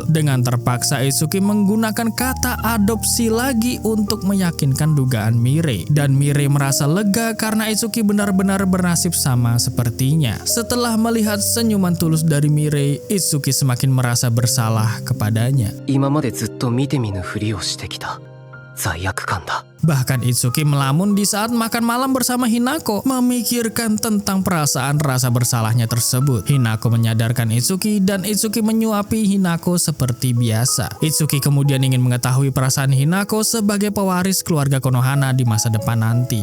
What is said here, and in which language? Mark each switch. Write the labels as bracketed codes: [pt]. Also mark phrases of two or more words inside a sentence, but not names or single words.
[id] Dengan terpaksa Itsuki menggunakan kata adopsi lagi untuk meyakinkan dugaan Mirei, dan Mirei merasa lega karena Itsuki benar-benar bernasib sama sepertinya. Setelah melihat senyuman tulus dari Mirei, Itsuki semakin merasa bersalah kepadanya. [ja] 今までずっと見て見ぬふりをしてきた。罪悪感だ。 [id] Bahkan Itsuki melamun di saat makan malam bersama Hinako, memikirkan tentang perasaan rasa bersalahnya tersebut. Hinako menyadarkan Itsuki dan Itsuki menyuapi Hinako seperti biasa. Itsuki kemudian ingin mengetahui perasaan Hinako sebagai pewaris keluarga Konohana di masa depan nanti.